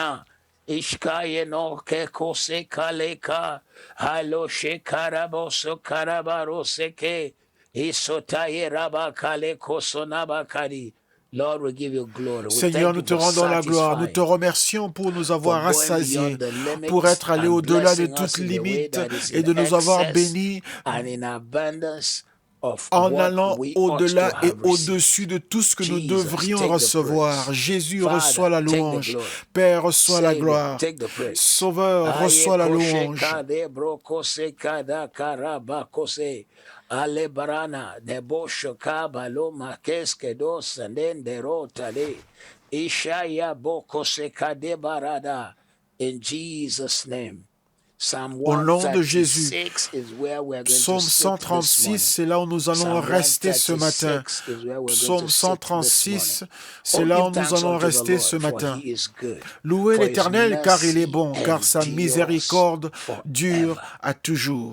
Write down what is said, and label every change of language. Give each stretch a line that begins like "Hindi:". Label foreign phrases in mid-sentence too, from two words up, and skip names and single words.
French: Seigneur, nous te rendons la gloire, nous te remercions pour nous avoir rassasiés, pour être allés au-delà de toute limite et de nous avoir bénis en allant au-delà et au-dessus de tout ce que nous devrions recevoir. Jésus, reçoit la louange. Père, reçoit la gloire. Sauveur, reçoit la louange. Alebrana debosho kabalo makeske do sandendero tale ishaya boko sekade barada
English: in Jesus name.
French: Au nom de Jésus, Psaume 136, c'est là où nous allons rester ce matin. Psaume 136, c'est là où nous allons rester ce matin. Louez l'Éternel car il est bon, car sa miséricorde dure à toujours.